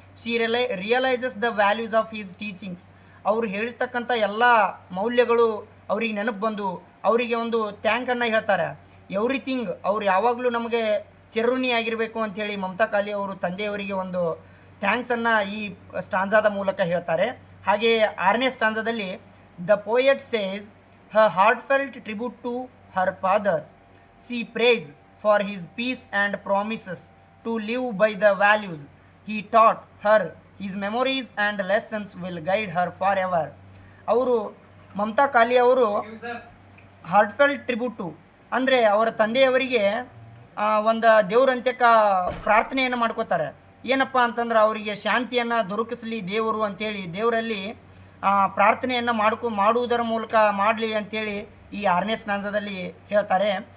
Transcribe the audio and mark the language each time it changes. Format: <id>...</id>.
<en>She realises the values of his teachings.</en> <kn>ಅವರು ಹೇಳಿರ್ತಕ್ಕಂಥ ಎಲ್ಲ ಮೌಲ್ಯಗಳು ಅವ್ರಿಗೆ ನೆನಪು ಬಂದು ಅವರಿಗೆ ಒಂದು ಥ್ಯಾಂಕನ್ನು ಹೇಳ್ತಾರೆ. ಎವ್ರಿಥಿಂಗ್, ಅವ್ರು ಯಾವಾಗಲೂ ನಮಗೆ ಚಿರಋಣಿ ಆಗಿರಬೇಕು ಅಂಥೇಳಿ ಮಮತಾ ಕಾಲಿ ಅವರು ತಂದೆಯವರಿಗೆ ಒಂದು ಥ್ಯಾಂಕ್ಸನ್ನು ಈ ಸ್ಟಾಂಜಾದ ಮೂಲಕ ಹೇಳ್ತಾರೆ. ಹಾಗೆಯೇ 6ನೇ ಸ್ಟಾಂಜಾದಲ್ಲಿ</kn> <en>The poet says her heartfelt tribute to her father. She prays for his peace and promises to live by the values he taught her. His memories and lessons will guide her forever.</en> <kn>ಅವರು ಮಮತಾ ಕಾಲಿ ಅವರು ಹಾರ್ಟ್ಫೆಲ್ಟ್ ಟ್ರಿಬ್ಯೂಟು ಅಂದರೆ ಅವರ ತಂದೆಯವರಿಗೆ ಒಂದು ದೇವ್ರಂತ್ಯಕ ಪ್ರಾರ್ಥನೆಯನ್ನು ಮಾಡ್ಕೋತಾರೆ. ಏನಪ್ಪ ಅಂತಂದ್ರೆ ಅವರಿಗೆ ಶಾಂತಿಯನ್ನು ದೊರಕಿಸಲಿ ದೇವರು ಅಂಥೇಳಿ ದೇವರಲ್ಲಿ ಪ್ರಾರ್ಥನೆಯನ್ನು ಮಾಡುವುದರ ಮೂಲಕ ಮಾಡಲಿ ಅಂಥೇಳಿ ಈ 6ನೇ ಸ್ಟಾಂಜದಲ್ಲಿ ಹೇಳ್ತಾರೆ.</kn>